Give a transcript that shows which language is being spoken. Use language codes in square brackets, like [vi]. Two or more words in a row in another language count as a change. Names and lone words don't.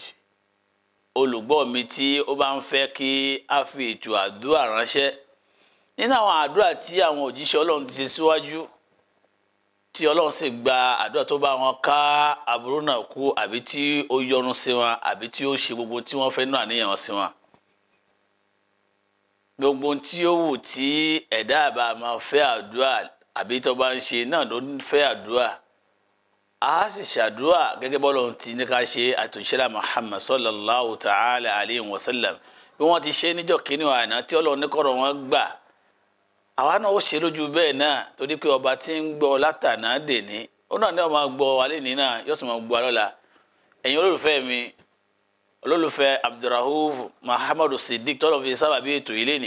[yo] Olùgbọ́ mi tí ó bá ń fẹ́ kí a fi ètò àdúrà ránṣẹ́ nínú àwọn àdúrà tí àwọn òjíṣẹ́ Ọlọ́run ti ṣe síwájú, tí Ọlọ́run sì gba àdúrà tó bá wọn ká aburú náà kú, àbí tí ó yọ́nú sí wọn, àbí tí ó ṣe gbogbo tí wọ́n fẹ́ náà níyàn sí wọn. Gbogbo tí ó wù tí ẹ̀dá àbá máa fẹ́ àdúrà àbí tó bá ń ṣe náà ló ń fẹ́ àdúrà. A sì ṣàdúrà gẹ́gẹ́ bọ́lọ́run ti ní ká ṣe àtúnṣẹ́lá Muhammad [ar] صلى الله تعالى عليه وسلم [yo] bí wọ́n ti ṣe níjọ́ kínní àná tí Ọlọ́run ní kọ́rọ̀ wọn gbà. Àwa náà ó ṣe lójú bẹ́ẹ̀ náà torí pé ọba tí ń gbọ́ látàná dèní ó náà ní ọmọ gbọ́ wa lénìí náà yóò sì máa gbọ́ wa lọ́la. Ẹ̀yin olólùfẹ́ mi, olólùfẹ́ Abdulrauf Muhammadu Siddiq tọ́lọ́ fi sábàbí ètò yìí lénìí.